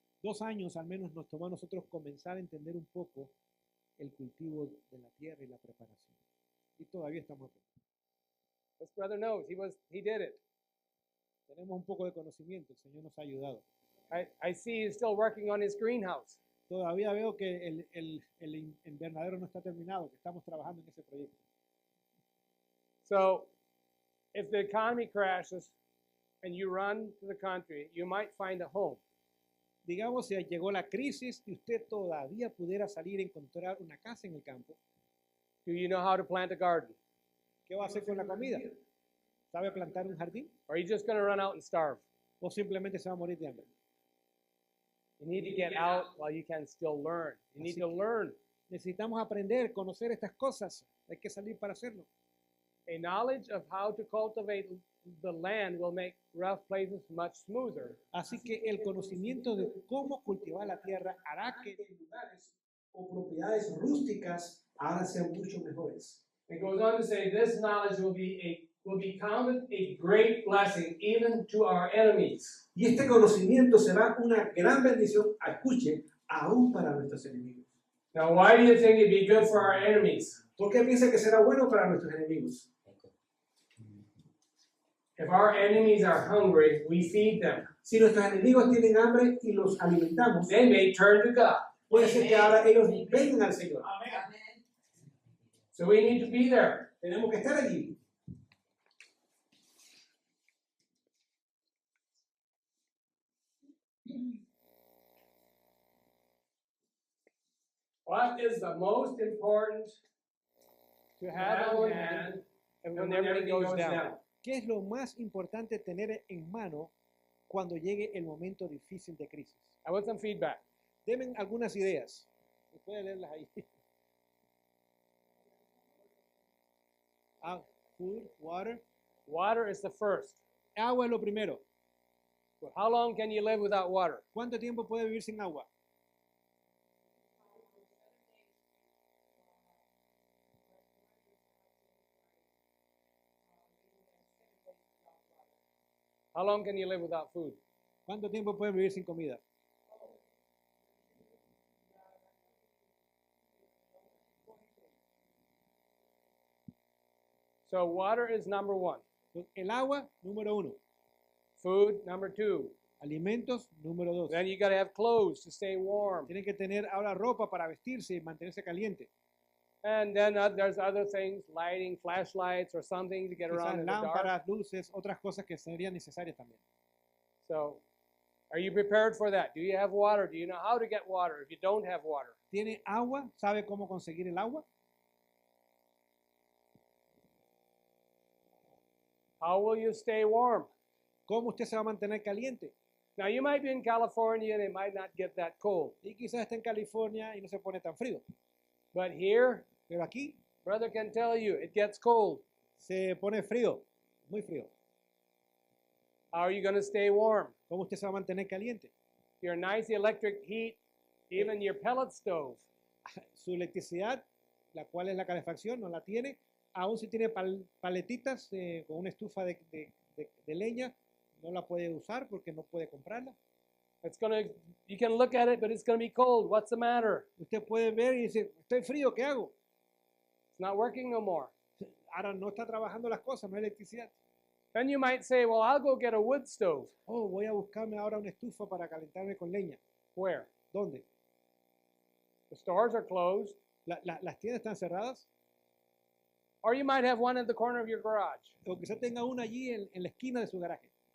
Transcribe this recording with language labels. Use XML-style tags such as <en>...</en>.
<es>2 años al menos nos tomó a nosotros comenzar a entender un poco el cultivo de la tierra y la preparación. Y todavía estamos aprendiendo.</es> <en>This brother knows. He did it.</en> <es>Tenemos un poco de conocimiento, el Señor nos ha ayudado.</es> <en>I see he's still working on his greenhouse.</en> <es>Todavía veo que el invernadero no está terminado, que estamos trabajando en ese proyecto.</es> <en>So if the economy crashes and you run to the country, you might find a home.</en> <es>Digamos, si llegó la crisis y usted todavía pudiera salir a encontrar una casa en el campo,</es> <en>Do you know how to plant a garden?</en> <es>¿qué va a hacer con la comida? ¿Sabe plantar un jardín?</es> <en>Or are you just going to run out and starve?</en> <es>¿O simplemente se va a morir de hambre?</es> <en>You need to get out while you can still learn. You need to learn.</en> <es>Necesitamos aprender, conocer estas cosas. Hay que salir para hacerlo.</es> <en>A knowledge of how to cultivate the land will make rough places much smoother.</en> <es>Así que el conocimiento de cómo cultivar la tierra hará que lugares o propiedades rústicas ahora sean mucho mejores.</es> <en>It goes on to say this knowledge will be counted a great blessing even to our enemies.</en> <es>Y este conocimiento será una gran bendición, escuche, aún para nuestros enemigos.</es> <en>Now, why do you think it'd be good for our enemies?</en> <es>¿Por qué piensa que será bueno para nuestros enemigos?</es> <en>If our enemies are hungry, we feed them.</en> <es>Si nuestros enemigos tienen hambre y los alimentamos,</es> <en>They may turn to God.</en> <es>puede ser que ahora ellos vengan al Señor.</es> <en>So we need to be there.</en> <es>Tenemos que estar allí.</es> <en>What is the most important to have on hand when everything goes down?</en> <es>¿Qué es lo más importante tener en mano cuando llegue el momento difícil de crisis?</es> <en>I want some feedback.</en> <es>Denme algunas ideas. Puede leerlas ahí.</es> <en>Food, water. Water is the first.</en> <es>Agua es lo primero.</es> <en>But how long can you live without water?</en> <es>¿Cuánto tiempo puede vivir sin agua?</es> <en>How long can you live without food?</en> <es>¿Cuánto tiempo puede vivir sin comida?</es> <en>So water is number one.</en> <es>El agua, número 1.</es> <en>Food, number 2.</en> <es>Alimentos, número 2.</es> <en>Then you got to have clothes to stay warm.</en> <es>Tienen que tener ahora ropa para vestirse y mantenerse caliente.</es> <en>And then there's other things, lighting, flashlights, or something to get</en> <es>Quizás</es> <en>around in the dark.</en> <es>lámparas, luces, otras cosas que serían necesarias también.</es> <en>So, are you prepared for that? Do you have water? Do you know how to get water if you don't have water?</en> <es>¿Tiene agua? ¿Sabe cómo conseguir el agua?</es> <en>How will you stay warm?</en> <es>¿Cómo usted se va a mantener caliente?</es> <en>Now, you might be in California and it might not get that cold.</en> <es>Y quizás está en California y no se pone tan frío.</es> <en>But here,</en> <es>Pero aquí</es> <en>brother can tell you, it gets cold.</en> <es>se pone frío, muy frío.</es> <en>How are you going to stay warm?</en> <es>¿Cómo usted se va a mantener caliente?</es> <en>Your nice electric heat, even your pellet stove.</en> <es>Su electricidad, la cual es la calefacción, no la tiene. Aún si tiene paletitas con una estufa de leña, no la puede usar porque no puede comprarla.</es> <en>You can look at it, but it's going to be cold. What's the matter?</en> <es>Usted puede ver y dice, estoy frío, ¿qué hago?</es> <en>It's not working no more.</en> <es>Ahora no está trabajando las cosas, no hay electricidad.</es> <en>Then you might say, well, I'll go get a wood stove.</en> <es>Oh, voy a buscarme ahora una estufa para calentarme con leña.</es> <en>Where?</en> <es>¿Dónde?</es> <en>The stores are closed.</en> <es>Las tiendas están cerradas.</es> <en>Or you might have one at the corner of your garage.</en> <es>O quizá tenga una allí en la esquina de su garaje.</es>